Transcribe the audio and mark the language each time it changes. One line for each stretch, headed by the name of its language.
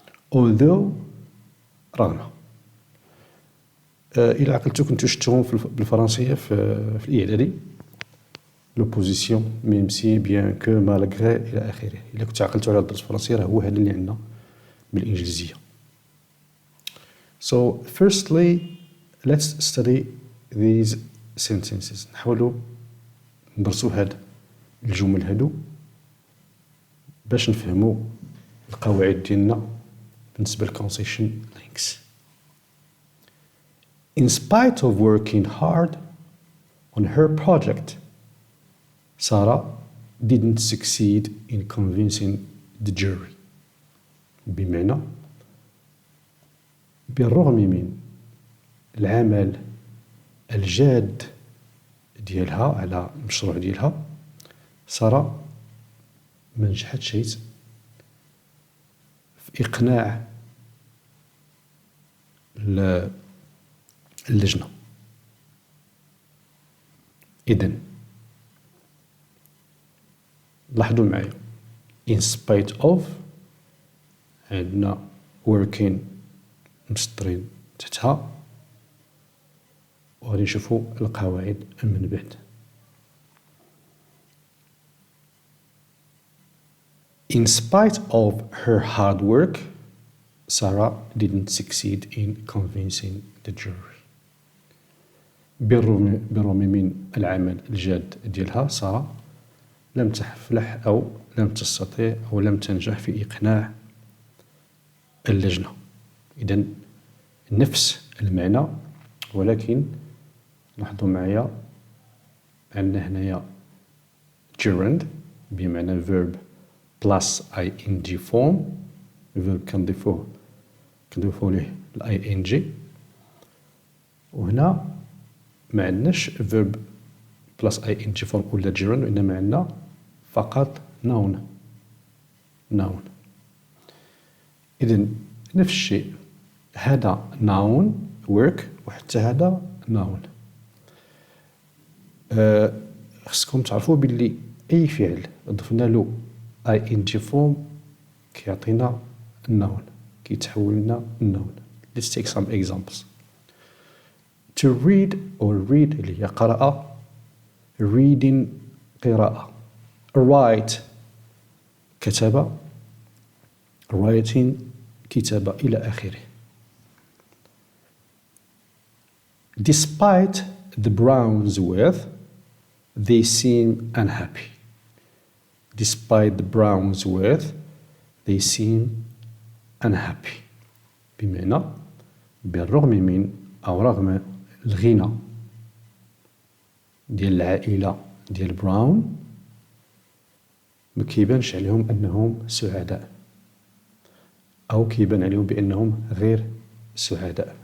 Arabic: although رغم. إلا عقلتو كنتو شفتوهم بالفرنسية في الإعدادي،
French: l'opposition même si bien que malgré
Arabic: إلى آخره. إلا كنتو عقلتو على الدرس الفرنسي راه هو هذا اللي عندنا بالإنجليزية.
English: So firstly let's study these sentences.
Arabic: نحاولوا ندرسوا هاد الجمل هادو باش نفهموا القواعد ديالنا بالنسبة للكونسيشن links.
English: In spite of working hard on her project, Sarah didn't succeed in convincing the jury.
Arabic: بمعنى بالرغم من العمل الجاد ديالها على المشروع ديالها، سارة ما نجحتش في إقناع اللجنة. إذن لاحظوا معايا
English: in spite of
Arabic: عندنا working مسطرين تحتها، وغادي نشوفوا القواعد من بعد.
English: In spite of her hard work, Sarah didn't succeed in convincing the jury.
Arabic: بالرغم من العمل الجاد ديالها، سارة لم تفلح أو لم تستطيع أو لم تنجح في إقناع اللجنة. إذن نفس المعنى، ولكن لاحظوا معايا عندنا هنايا gerund بمعنى
English: verb plus ing form.
Arabic: verb كنضيفوه ليه ing، وهنا ما عندناش
English: verb plus ing form
Arabic: ولا gerund، وإنما عندنا فقط noun. إذن نفس الشيء، هذا noun work وحتى هذا noun. خصكم تعرفوا باللي أي فعل ضفنا له ing form كيعطينا noun، كيتحول لنا noun.
English: Let's take some examples. To read or read
Arabic: اللي هي قراءة،
English: reading
Arabic: قراءة. write كتابة، writing كتابة إلى آخره.
English: Despite the Browns' wealth, they seem unhappy. Despite the Browns' wealth, they seem unhappy.
Arabic: بمعنى بالرغم من أو رغم الغنى ديال العائلة ديال براون ما كيبانش عليهم أنهم سعداء، أو كيبان عليهم بأنهم غير سعداء.